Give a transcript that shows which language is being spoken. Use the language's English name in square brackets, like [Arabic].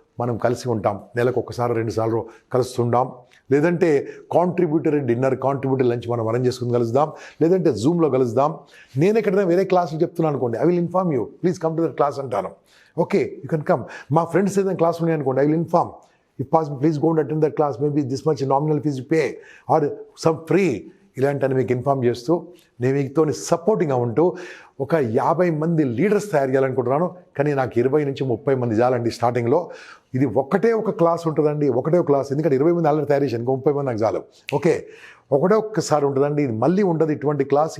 [Telugu] మనం కలిసి ఉంటాం, నెలకు ఒకసారి 2 సార్లు కలుస్తుంటాం. లేదంటే కాంట్రిబ్యూటరీ డిన్నర్, కాంట్రిబ్యూటరీ లంచ్ మనం అరేంజ్ చేసుకుని కలుద్దాం, లేదంటే జూమ్లో కలుద్దాం. నేను ఎక్కడైనా వేరే క్లాసులు చెప్తున్నాను అనుకోండి, [English] I will inform you, please come to that class [Telugu] అంటాను. [English] Okay, you can come. [Telugu] మా ఫ్రెండ్స్ ఏదైనా క్లాస్ ఉన్నాయి అనుకోండి, [English] I will inform. If possible, please go and attend that class. Maybe this much nominal fees you pay or some free. [Telugu] ఇలాంటిని మీకు inform చేస్తూ నేను మీతో సపోర్టింగ్గా ఉంటూ ఒక 50 మంది లీడర్స్ తయారు చేయాలనుకుంటున్నాను. కానీ నాకు 20 నుంచి 30 మంది చాలండి స్టార్టింగ్లో. ఇది ఒకటే ఒక క్లాస్ ఉంటుందండి, ఒకటే ఒక క్లాస్. ఎందుకంటే 20 మంది ఆల్రెడీ తయారు చేశాను, ఇంకా 30 మంది నాకు చాలు. ఓకే, ఒకటే ఒక్కసారి ఉంటుందండి, ఇది మళ్ళీ ఉండదు ఇటువంటి క్లాస్.